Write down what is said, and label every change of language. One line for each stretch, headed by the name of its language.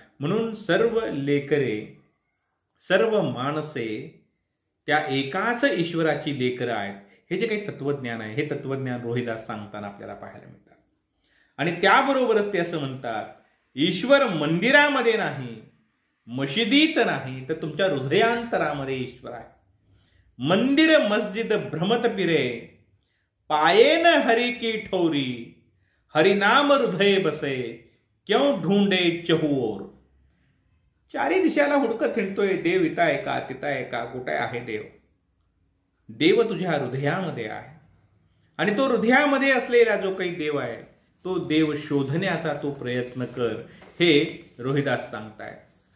Marathi: म्हणून सर्व लेकरे, सर्व माणसे त्या एकाच ईश्वराची लेकरं आहेत. हे जे काही तत्वज्ञान आहे, हे तत्वज्ञान रोहिदास सांगताना आपल्याला पाहायला मिळतात. आणि त्याबरोबरच ते असं म्हणतात, ईश्वर मंदिरामध्ये नाही, मशिदीत नाही, तर तुमच्या हृदयांतरामध्ये ईश्वर आहे.
Hindi: मंदिर मस्जिद भ्रमत फिरे, पायेन हरि की ठौरी, हरिनाम हृदय बसे, क्यों ढूंढे चहुओर.
Marathi: चारी दिशाला हुडकत हिंडतोय, देव इथं आहे का, तिथं आहे का, कुठे आहे देव? देव तुझ्या हृदयामध्ये आहे. आणि तो हृदयामध्ये असलेला जो काही देव आहे, तो देव शोधण्याचा तो प्रयत्न कर, हे रोहिदास सांगतायत.